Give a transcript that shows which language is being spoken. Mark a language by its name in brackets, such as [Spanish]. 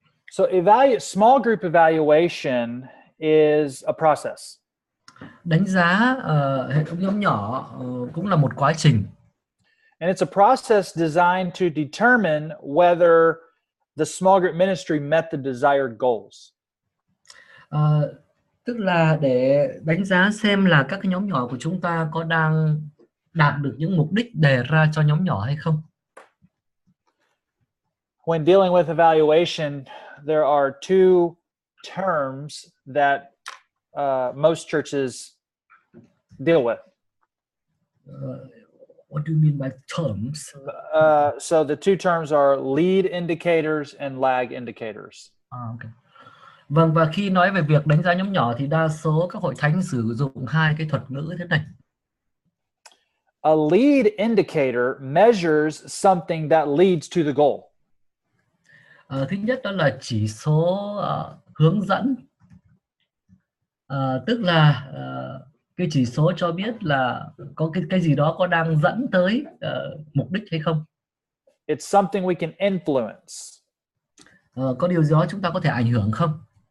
[English] So small group evaluation is a process. [Vietnamese] Đánh giá hệ thống nhóm nhỏ cũng là một quá trình. [English] And it's a process designed to determine whether the small group ministry met the desired goals. [Vietnamese] Tức là để đánh giá xem là các cái nhóm nhỏ của chúng ta có đang đạt được những mục đích đề ra cho nhóm nhỏ hay không. [English] When dealing with evaluation, there are two terms that most churches deal with. What do you mean by terms? So the two terms are lead indicators and lag indicators. Okay. [Vietnamese] Vâng, và khi nói về việc đánh giá nhóm nhỏ thì đa số các hội thánh sử dụng hai cái thuật ngữ thế này. [English] A lead indicator measures something that leads to the goal. [Vietnamese] Thứ nhất đó là chỉ số hướng dẫn, tức là cái chỉ số cho biết là có cái gì đó có đang dẫn tới mục đích hay không. [English] It's something we can influence. [Vietnamese] Có điều gì đó chúng ta có thể ảnh hưởng không?